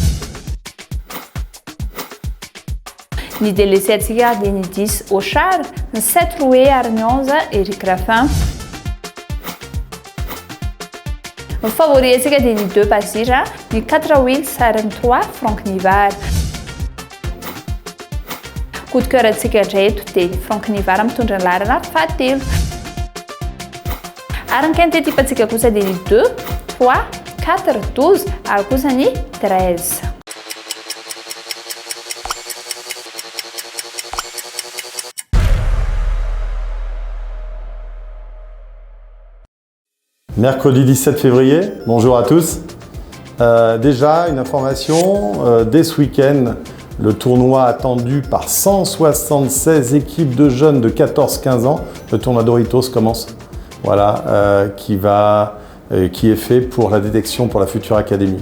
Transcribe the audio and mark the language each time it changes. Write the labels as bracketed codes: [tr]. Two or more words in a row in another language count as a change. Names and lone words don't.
[mg] Ny délaissé atsika dia ny 10 Auchard, ny 7 Rouet ary ny 11 Eric Raffin. favori antsika dia ny 2 pasira, ny 4 wheels ary ny 3 Franck Nivard. [fr] Coup de cœur [mg] antsika indray eto dia ny Franck Nivard mitondra ny laharana fahatelo. Ary ny quinte type antsika kosa dia ny 2, 3, 4, 12 ary kosa ny 13. [fr] Mercredi 17 février, bonjour à tous. Déjà une information, dès ce week-end, le tournoi attendu par 176 équipes de jeunes de 14-15 ans, le tournoi Doritos commence, voilà, qui est fait pour la détection pour la future académie.